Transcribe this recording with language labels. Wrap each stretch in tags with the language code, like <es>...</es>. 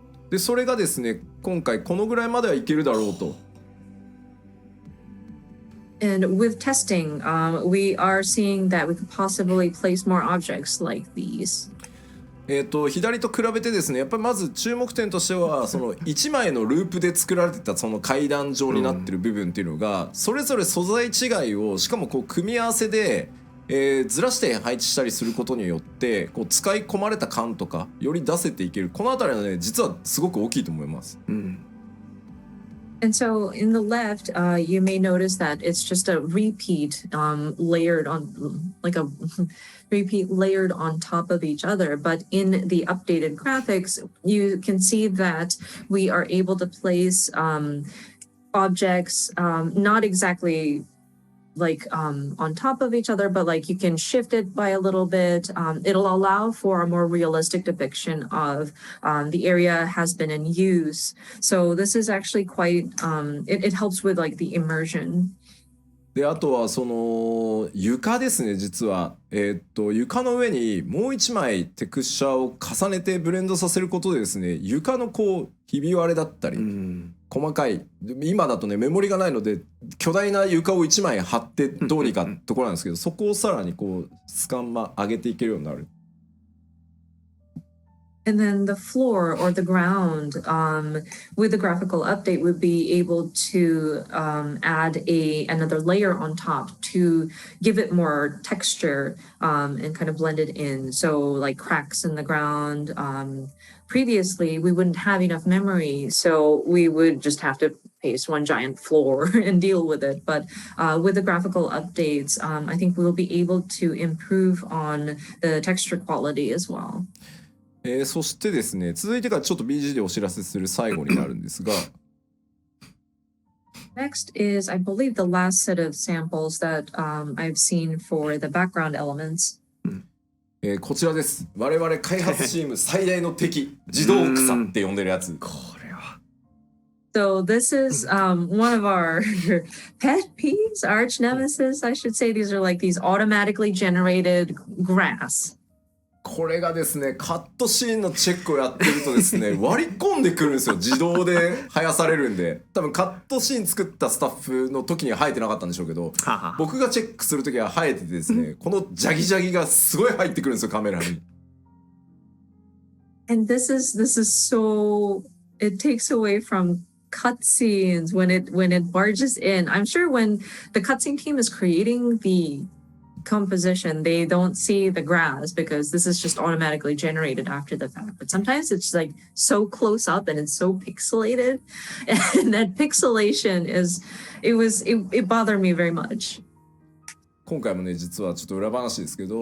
<ja>でそれがですね、今回このぐらいまではいけるだろうと。</ja> <en>And with testing, we are seeing that we could possibly place more objects like these.</en> <ja>左と比べてですね、やっぱりまず注目点としてはその1枚のループで作られてたその階段状になってる部分っていうのが、それぞれ素材違いをしかもこう組み合わせでずらして配置したりすることによってこう使い込まれた感とかより出せていける。このあたりはね、実はすごく大きいと思います。</ja> <en>And so in the left, you may notice that it's just a repeat layered on, like a repeat layered on top of each other. But in the updated graphics, you can see that we are able to place objects not exactly like on top of each other, but like you can shift it by a little bit. It'll allow for a more realistic depiction of the area has been in use. So this is actually quite, it helps with like the immersion.</en> <ja>であとはその床ですね。実は床の上にもう一枚テクスチャーを重ねてブレンドさせることでですね、床のこうひび割れだったり、細かい、今だとねメモリがないので巨大な床を1枚貼ってどうにかところなんですけど、そこをさらにこうスカンマ上げていけるようになる。</ja> <en>And then the floor or the ground with the graphical update would be able to add another layer on top to give it more texture and kind of blend it in. So like cracks in the ground. Previously, we wouldn't have enough memory, so we would just have to paste one giant floor and deal with it. But with the graphical updates, I think we'll be able to improve on the texture quality as well.</en> <ja>そしてですね、続いてからちょっと BG でお知らせする最後になるんですが</ja> <en>Next is, I believe, the last set of samples that I've seen for the background elements.</en> <ja>こちらです。我々開発チーム最大の敵、自動草って呼んでるやつ。これは。</ja> <en>So this is one of our pet peeves, arch nemesis, I should say. These are like these automatically generated grass.</en> <ja>これがですね、カットシーンのチェックをやってるとですね、割り込んでくるんですよ。自動で生やされるんで。多分カットシーン作ったスタッフの時には生えてなかったんでしょうけど、僕がチェックする時は生えててですね、このジャギジャギがすごい入ってくるんですよ、カメラに。</ja> <en>And this is so, it takes away from cutscenes when it barges in. I'm sure when the cutscene team is creating the composition, they don't see the grass because this is just automatically generated after the fact. But sometimes it's like so close up and it's so pixelated, and that pixelation it bothered me very much.</en> <ja>今回もね、実はちょっと裏話ですけど、</ja>